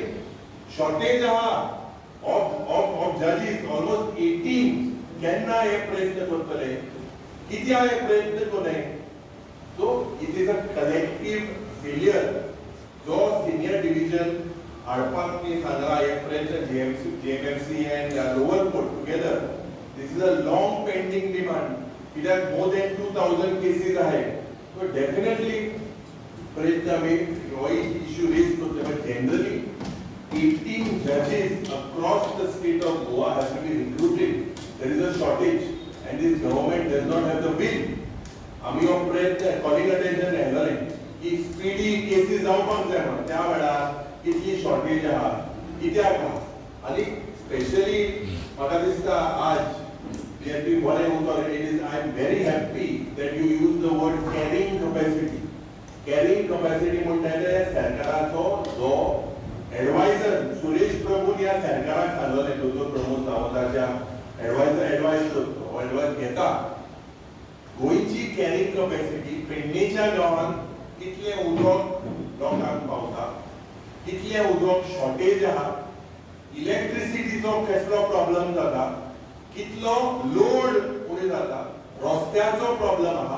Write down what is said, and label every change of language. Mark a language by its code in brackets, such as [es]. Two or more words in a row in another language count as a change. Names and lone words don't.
[en] शॉर्टेज आहा of judges, almost 18. [kok] केन्ना हे प्रयत्न करतले, कित्याक हे प्रयत्न कोनाय. [en] So it is a collective failure. [kok] जो सिनियर डिविजन हाडपाक मी सांगला हे प्रयत्न JMFC [en] and lower court together. This is a long pending demand. [kok] कित्याक [en] more than 2000 cases [kok] आहाय. [en] so definitely [kok] प्रयत्न आमी हो इश्यू रेज करतले. [en] But generally 18 judges across the state of Goa have to be recruited. There is a shortage and this government does not have the will. [kok] आम्ही हो प्रयत्न [en] calling attention [kok] हेल्ले की [en] speedy cases [kok] जावपाक जाय म्हणून त्या वेळार कितली शॉर्टेज आहा, कित्याक आहा. आनी स्पेशली म्हाका दिसता आज जे तुमी बरें उतर, [en] It is I am very happy that you use the word carrying capacity. carrying capacity [kok] म्हणटा ते सरकाराचो जो एडवायझर सुरेश प्रभून ह्या सरकाराक सांगलें, दोतोर प्रमोद सावंताच्या एडवायस घेता. गोंयची [en] carrying capacity [kok] पेडणेच्या गांवांत कितले उदक लोकांक पावता, कितले उदक शॉर्टेज आहा, इलेक्ट्रिसिटीचो कसलो प्रॉब्लेम जाता, कितलो लोड उणी जाता, रस्त्याचो प्रॉब्लेम आहा.